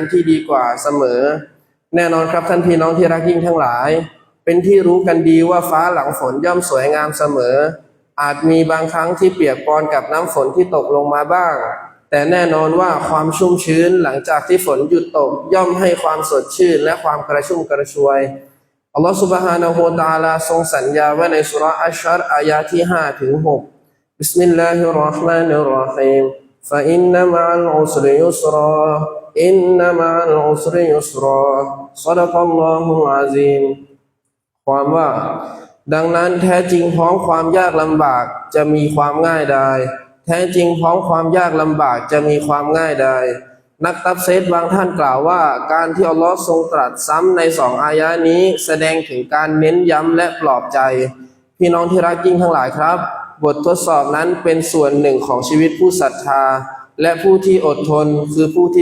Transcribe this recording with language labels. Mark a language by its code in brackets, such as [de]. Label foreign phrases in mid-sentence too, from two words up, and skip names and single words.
[th] ที่ดีกว่าเสมอแน่นอนครับท่านพี่น้องที่รักยิ่งทั้งหลายเป็นที่รู้กันดีว่าฟ้าหลังฝนย่อมสวยงามเสมออาจมีบางครั้งที่เปียกปอนกับน้ำฝนที่ตกลงมาบ้างแต่แน่นอนว่าความชุ่มชื้นหลังจากที่ฝนหยุดตกย่อมให้ความสดชื่นและความกระชุ่มกระชวยอัลลอฮฺ سبحانه และ تعالى ทรงสัญญาไว้ในสุเราะห์อัชชัรอายะห์ที่5ถึง6 [ar] بسم الله الرحمن الرحيم فإن مع العسر يسرا إن مع العسر يسرا صدق الله العظيم [th] ความว่าดังนั้นแท้จริงพร้อมความยากลำบากจะมีความง่ายดาย แท้จริงพร้อมความยากลำบากจะมีความง่ายดายนักตัฟซีรบางท่านกล่าวว่าการที่อัลลอฮ์ทรงตรัสซ้ำใน2อายะนี้แสดงถึงการเน้นย้ำและปลอบใจพี่น้องที่รักยิ่งทั้งหลายครับบททดสอบนั้นเป็นส่วนหนึ่งของชีวิตผู้ศรัทธาและผู้ที่อดทนคือผู้ที่